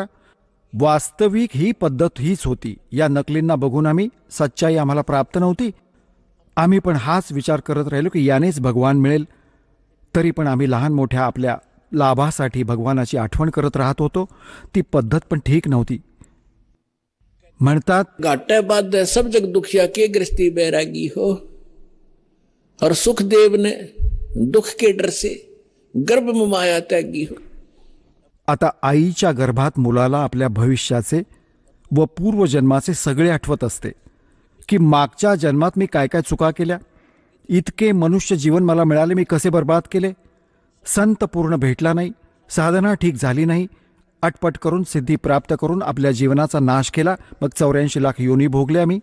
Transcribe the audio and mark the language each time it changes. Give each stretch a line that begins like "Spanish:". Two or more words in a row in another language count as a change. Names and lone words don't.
Marathi: वास्तविक ही पद्धत हीच होती. या नकलींना बघून आम्हाला प्राप्त नव्हती. आम्ही पण हाच विचार करत राहिलो की यानेच भगवान मिळेल. तरी पण आम्ही लहान मोठ्या आपल्या लाभासाठी भगवानाची आठवण करत राहत होतो. ती पद्धत पण ठीक नव्हती. म्हणतात
Hindi: घाटे बाद सब जग दुखिया के गृहस्थी बैरागी हो. और सुखदेव ने दुख के डर से गर्भ में माया त्यागी हो.
Marathi: आता आईच्या गर्भात मुलाला आपल्या भविष्याचे व पूर्वजन्माचे सगळे आठवत असते की मागच्या जन्मात मी काय काय चुका केल्या, इतके मनुष्य जीवन मला मिळाले, मी कसे बर्बाद केले, संत पूर्ण भेटला नाही, साधना ठीक झाली नाही, अटपट करून सिद्धी प्राप्त करून आपल्या जीवनाचा नाश केला, मग 84 लाख योनी भोगल्या मी.